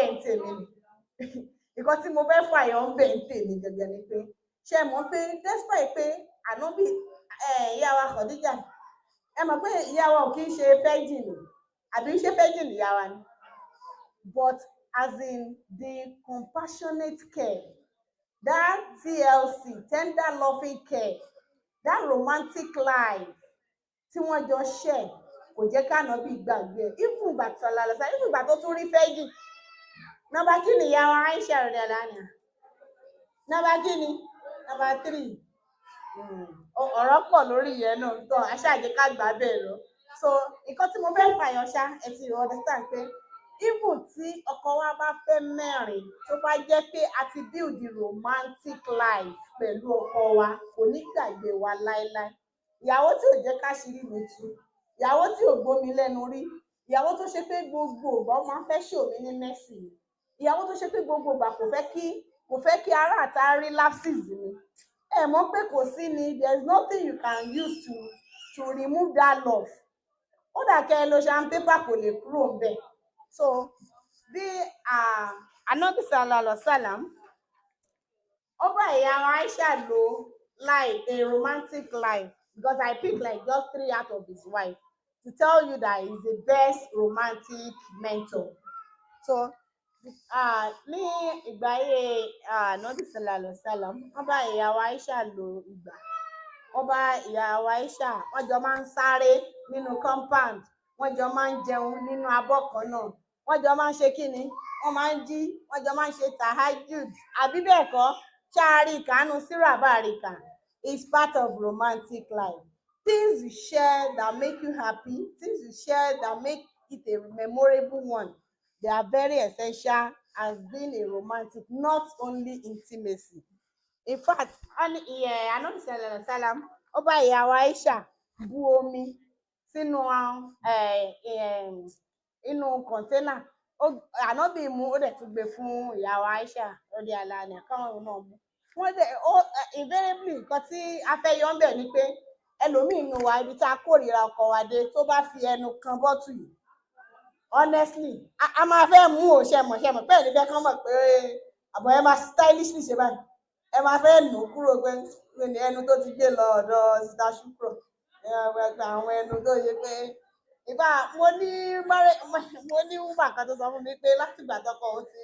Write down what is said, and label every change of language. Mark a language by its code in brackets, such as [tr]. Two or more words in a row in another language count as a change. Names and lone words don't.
[yo] ń tèmi ni nǹkan tí mo fẹ́ fàyọ̀ ń bẹ̀ ń tèmi gẹ́gẹ́ ni pé ṣe mọ̀ pé despite pé ànábì ìyá wa Khadija, ẹ mọ̀ pé ìyá wa ò kí ń ṣe virgin àbí ṣe virgin ìyá wa ni, [en] but as in the compassionate care, that TLC, tender loving care, that romantic life [yo] tí wọ́n jọ share kò jẹ́ kánábì gbàgbé ẹ̀. Even ìgbà tó lálọ́sà, even ìgbà tó tún rí virgin, nọ́mbà kí ni ìyá wa Aisha rẹ̀ lánàá, nọ́mbà kí ni nọ́mbà 3. Ọ̀rọ̀ pọ̀ lórí ìyẹn náà tó aṣáájú ká gbà bẹ́ẹ̀ lọ. So nǹkan tí mo fẹ́ fàyàn ṣá, ẹ ti understand pé even tí ọkọ wa bá fẹ́ mẹ́rin, tó bá jẹ́ pé a ti [en] build the romantic life [yo] pẹ̀lú ọkọ wa, kò ní gbàgbé wa láéláé. Ìyàwó tí ò jẹ́ káṣírí mi tú, ìyàwó tí ò gbómi lẹ́nu rí, ìyàwó tó ṣe pé gbogbo ìgbà ó máa ń fẹ́ show mi ní mercy, ìyàwó tó ṣe pé gbogbo ìgbà kò fẹ́ kí ará àta rí lapses mi. Ẹ mọ̀ pé kò sí ni, [en] there is nothing you can use to remove that love. [yo] Ó dà kẹ́ ẹ lo sandpaper kò lè kúrò ńbẹ̀. [en] So [yo] bí Ànábì [ar] صلى الله عليه وسلم [yo] ó bá ìyá wa Aisha lo [en] like a romantic life, because I pick like just 3 out of his wife to tell you that he's the best romantic mentor. [yo] So ní ìgbà ayé Ànábì [ar] صلى الله عليه وسلم, [yo] wọ́n bá ìyá wa Aisha lo ìgbà, wọ́n bá ìyá wa Aisha, wọ́n jọ máa ń sáré nínú compound, wọ́n jọ máa ń jẹun nínú abọ́ kan náà, wọ́n jọ máa ń ṣe kíni, wọ́n máa ń jí, wọ́n jọ máa ń ṣe tahajjud, àbí bẹ́ẹ̀ kọ́? Ṣáàrí ìkànnù síra bàríkà [en] is part of romantic life. Things you share that make you happy, things you share that make it a memorable one, they are very essential as being a romantic, not only intimacy. In fact, [yo] Ànábì [ar] صلى الله عليه وسلم [yo] ó bá ìyá wa Aisha bu omi sínú inú kọ̀ńténà, Ànábì mu, ó dẹ̀ tún gbé fún ìyá wa Aisha lórí aláàánú káwọn náà mú. Wọ́n dẹ̀ invariably nǹkan tí a fẹ́ yọ ń bẹ̀ ni pé ẹlòmíì nù wá ibi tá a kórìíra ọkọ wa dé, tó bá fi ẹnu kan bọ́tù yìí, honestly a máa fẹ́ mú ṣẹmọ̀ pé ẹni fẹ́ kán mọ̀ pé àbọ̀ ẹ máa stylishly ṣe báyìí, ẹ máa fẹ́ nù kúrò pé ẹnu tó ti gbé lọ ọ̀dọ̀ Sister Shukro, àwọn ẹnu tó yẹ pé ìbá mo ní woman kan tó sọ fún mi pé látìgbà tọkọ òun ti